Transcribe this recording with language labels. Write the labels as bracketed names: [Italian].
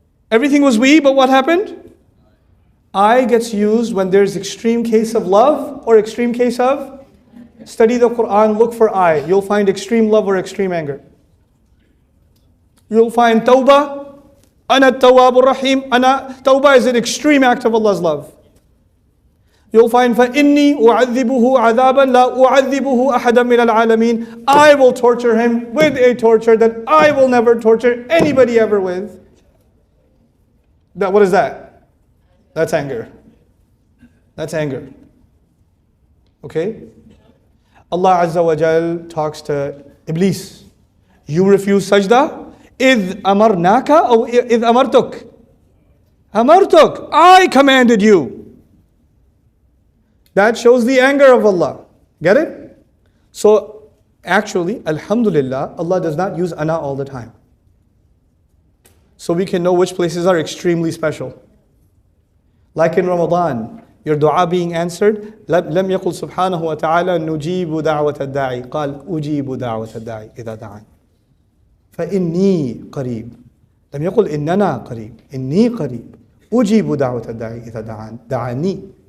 [English] Everything was we, but what happened? I gets used when there's extreme case of love or extreme case of? Study the Qur'an, look for I. You'll find extreme love or extreme anger. You'll find tawbah, ana tawwabur rahim, ana. Tawbah is an extreme act of Allah's love. You'll find [Arabic] فَإِنِّي أُعَذِّبُهُ عَذَابًا لَا أُعَذِّبُهُ أَحَدًا مِنَ الْعَالَمِينَ. [English] I will torture him with a torture that I will never torture anybody ever with. What is that? That's anger. That's anger. Okay? Allah Azza wa Jal talks to Iblis. You refuse sajda? [Arabic] إِذْ أَمَرْنَاكَ or إِذْ أَمَرْتُكَ? أَمَرْتُكَ. [English] I commanded you. That shows the anger of Allah. Get it? So actually, alhamdulillah, Allah does not use ana all the time. So we can know which places are extremely special. Like in Ramadan, your dua being answered, [Arabic] لم يقل سبحانه وتعالى نجيب دعوة الداعي قال أجيب دعوة الداعي إذا دعان فإني قريب. لم يقل إننا قريب، إني قريب أجيب دعوة الداعي إذا دعاني.